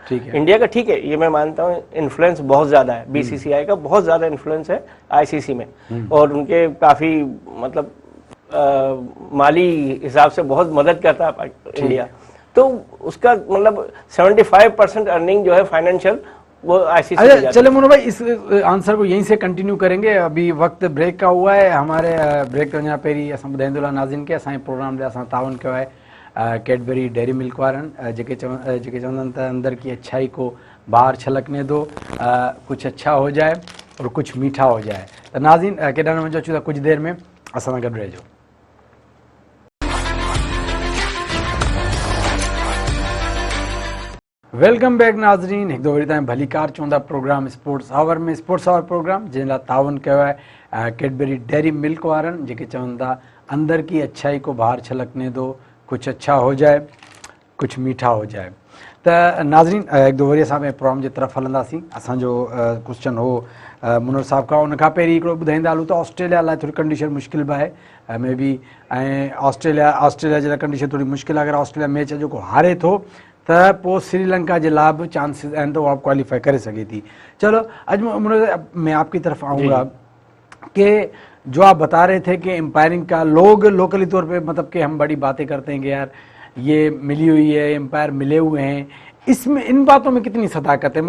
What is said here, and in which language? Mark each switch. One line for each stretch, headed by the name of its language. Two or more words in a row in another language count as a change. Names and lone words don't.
Urdu: انڈیا کا ٹھیک ہے، یہ میں مانتا ہوں انفلوئنس بہت زیادہ ہے، بی سی سی آئی کا بہت زیادہ انفلوئنس ہے آئی سی سی میں، اور ان کے کافی مطلب مالی حساب سے بہت مدد کرتا ہے انڈیا، تو اس کا مطلب 75% ارننگ جو ہے فائنینشل وہ آئی سی سی. اچھا چلے مونو بھائی، اس آنسر کو یہیں سے کنٹینیو کریں گے. ابھی وقت بریک کا ہوا ہے,
Sindhi: हमारे ब्रेक वञा पहिरीं असां ॿुधाईंदो नाज़रीन के असांजे प्रोग्राम जे असां ताउन कयो आहे कैडबरी डेयरी मिल्क वारनि, जेके चवंदा आहिनि त
Urdu: اندر کی اچھائی کو باہر چھلکنے دو، کچھ اچھا ہو جائے اور کچھ میٹھا ہو جائے
Sindhi: और कुछ मीठा हो जाए। त नाज़रीन केॾा न वञो, अचूं था
Urdu: کچھ دیر
Sindhi: में असां सां गॾु रहिजो।
English: welcome back
Sindhi: नाज़रीन, हिकु वरी ताईं भली कार चवंदा प्रोग्राम स्पोर्ट्स आवर में, स्पोर्ट्स आवर प्रोग्राम जंहिं लाइ ताउन कयो आहे कैडबरी डेयरी मिल्क वारनि, जेके चवनि था
Urdu: اندر کی اچھائی کو باہر چھلکنے دو، کچھ اچھا ہو جائے کچھ میٹھا ہو جائے
Sindhi: कुछ मीठा हो जाए। त नाज़रीन हिकु वरी असां प्रोग्राम जे तरफ़ हलंदासीं। असांजो क्वेश्चन हो मुनर साहब खां, उन खां पहिरीं हिकिड़ो ॿुधाईंदा हलूं त ऑस्ट्रेलिया लाइ थोरी कंडीशन मुश्किल बि आहे
English: may be,
Sindhi: ऐं ऑस्ट्रेलिया जे लाइ कंडीशन थोरी मुश्किल आहे। अगरि ऑस्ट्रेलिया मैच जेको हारे थो त पोइ श्रीलंका जे लाइ बि चांसिस आहिनि
Urdu: تو وہ آپ
Sindhi: क्वालिफाई करे सके थी।
Urdu: چلو آج میں آپ کی طرف آؤں گا کہ جو آپ بتا رہے تھے کہ ایمپائرنگ کا لوگ لوکلی طور پے مطلب کہ ہم بڑی باتیں کرتے ہیں کہ یار یہ ملی ہوئی ہے، ایمپائر ملے ہوئے ہیں، اس میں ان باتوں میں کتنی صداقت ہے?